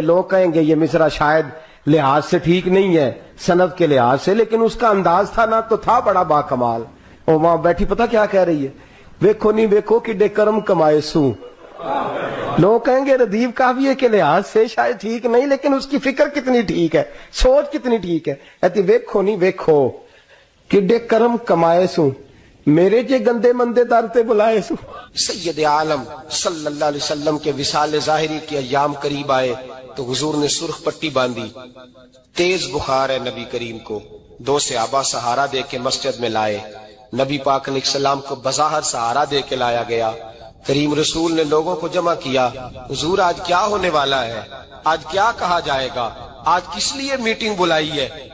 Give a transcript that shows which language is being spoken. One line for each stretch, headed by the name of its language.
Urdu: لوگ کہیں گے یہ مصرع شاید لحاظ سے ٹھیک نہیں ہے, سند کے لحاظ سے, لیکن اس کا انداز تھا نا تو تھا بڑا با کمال. اور وہاں بیٹھی پتہ کیا کہہ رہی ہے,
Punjabi: ویکھو نہیں ویکھو کہ کرم کمائے سوں.
Urdu: لوگ کہیں گے ردیف کافی ہے کے لحاظ سے شاید ٹھیک نہیں, لیکن اس کی فکر کتنی ٹھیک ہے, سوچ کتنی ٹھیک ہے. کہتی
Punjabi: ویکھو نہیں ویکھو کہ کرم کمائے سوں, میرے جے گندے مندے در تے بلائے سوں.
Urdu: سید عالم صلی اللہ علیہ وسلم کے وصال ظاہری کے ایام قریب آئے تو حضور نے سرخ پٹی باندھی. تیز بخار ہے نبی کریم کو, 2 صحابہ سہارا دے کے مسجد میں لائے. نبی پاک علیہ السلام کو بظاہر سہارا دے کے لایا گیا. کریم رسول نے لوگوں کو جمع کیا, حضور آج کیا ہونے والا ہے, آج کیا کہا جائے گا, آج کس لیے میٹنگ بلائی ہے.